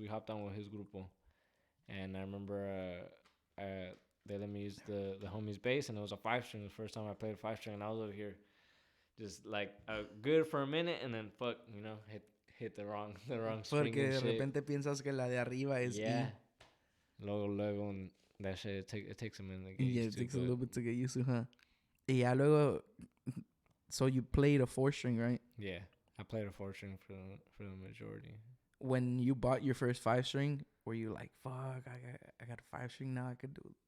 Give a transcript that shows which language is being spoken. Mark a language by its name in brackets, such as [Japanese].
[English] We hopped on with his grupo, and I remember they let me use the homie's bass, and it was a 5-string. The first time I played a 5-string, and I was over here, just like good for a minute, and then hit the wrong string. [Spanish] Porque de repente piensas que la de arriba es [English] E. [Spanish] Luego, [English] and that shit it takes a minute to get used to. Yeah, it takes a little bit to get used to, huh? [Spanish] Y ya luego, [English] so you played a 4-string, right? Yeah, I played a 4-string for the majority. When you bought your first 5-string, were you like, fuck, I got a 5-string now, I could do it?